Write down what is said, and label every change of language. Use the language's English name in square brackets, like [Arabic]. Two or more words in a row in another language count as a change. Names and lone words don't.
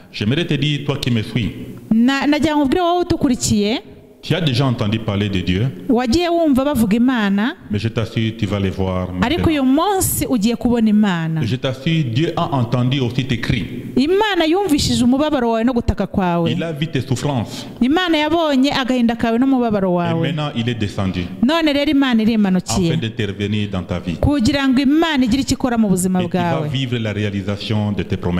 [French] J'aimerais te dire, toi qui me suis, [Kinyarwanda] nagira ngo ubwire wowe utukurikiye, [French] tu as déjà entendu parler de Dieu, [Kinyarwanda] wagiye wumva bavuga Imana, [French] mais je t'assure, tu vas les voir [Kinyarwanda] ariko [French] maintenant. [Kinyarwanda] uyu munsi ugiye kubona Imana. [French] Je t'assure, Dieu a entendu aussi tes cris. [Kinyarwanda] Imana yumvishije umubabaro wawe no gutaka kwawe. [French] Il a vu tes souffrances. [Kinyarwanda] Imana yabonye agahinda kawe n'umubabaro [French] Et [Kinyarwanda] wawe. [French] maintenant, il est descendu [Kinyarwanda] None rero Imana irimanukiye [French] afin d'intervenir dans ta vie. [Kinyarwanda] kugira ngo Imana igire icyo ikora mu buzima [French] Et tu vas [Kinyarwanda] bwawe. [French] vivre la réalisation de tes promesses.